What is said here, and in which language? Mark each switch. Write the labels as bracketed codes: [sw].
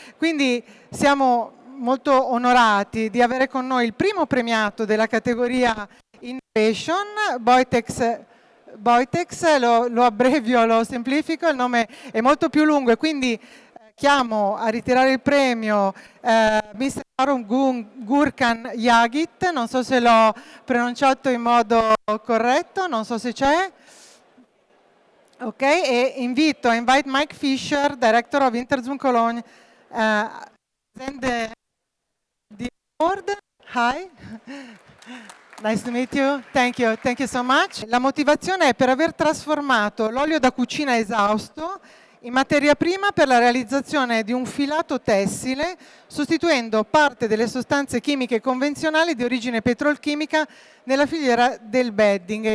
[it] Quindi siamo molto onorati di avere con noi il primo premiato della categoria Innovation, Boitex, lo abbreviò, lo semplifico, il nome è molto più lungo e quindi chiamo a ritirare il premio Mr. Arun Gurkan Yagit, non so se l'ho pronunciato in modo corretto, non so se c'è. [en] Ok, e invite Mike Fisher, Director of Interzum Cologne, present the award. Hi. Nice to meet you. Thank you so much. [it] La motivazione è per aver trasformato l'olio da cucina esausto in materia prima per la realizzazione di un filato tessile, sostituendo parte delle sostanze chimiche convenzionali di origine petrolchimica nella filiera del bedding.